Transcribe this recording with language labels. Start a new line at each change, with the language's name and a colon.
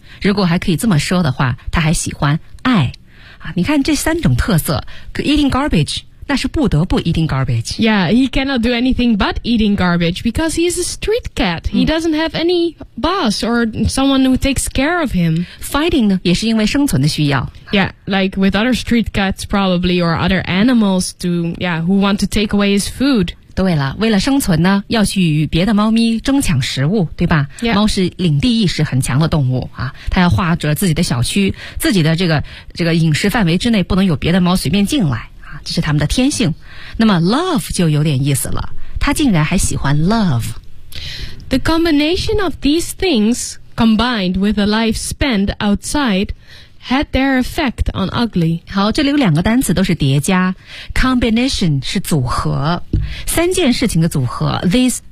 Chinese: 如果还可以这么说的话他还喜欢爱。啊你看这三种特色 ,
English: eating garbage,
Chinese: 那是不得不 eating garbage.
English: Yeah, he cannot do anything but eating garbage because he is a street cat. He doesn't have any boss or someone who takes care of him.
Chinese: Fighting 呢也是因为生存的需要。
English: Yeah, like with other street cats probably or other animals to, yeah, who want to take away his food.
Chinese: 对了为了生存呢要去与别的猫咪争抢食物对吧、
English: yeah.
Chinese: 猫是领地意识很强的动物啊它要划着自己的小区自己的这个饮食范围之内不能有别的猫随便进来啊这是它们的天性。那么 love 就有点意思了它竟然还喜欢 love。
English: The combination of these things combined with a life spent outside,had their effect on Ugly.
Chinese: 好这里有两个单词都是叠加 Combination 是组合三件事情的组合 These